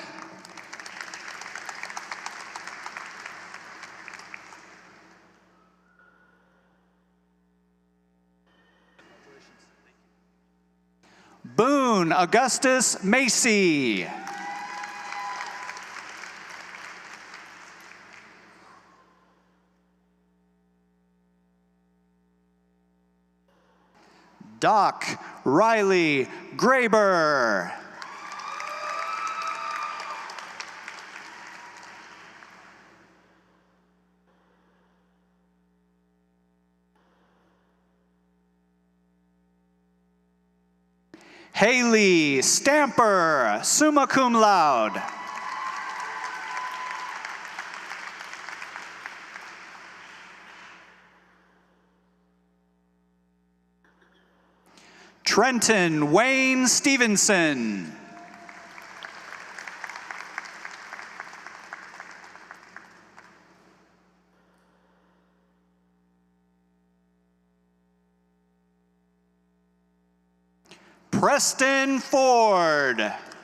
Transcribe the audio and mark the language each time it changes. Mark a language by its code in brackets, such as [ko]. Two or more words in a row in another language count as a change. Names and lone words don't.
[en] Boone Augustus Macy. Doc Riley Graber. [la] Haley Stamper, summa cum laude. [en] Trenton Wayne Stevenson. Preston Ford.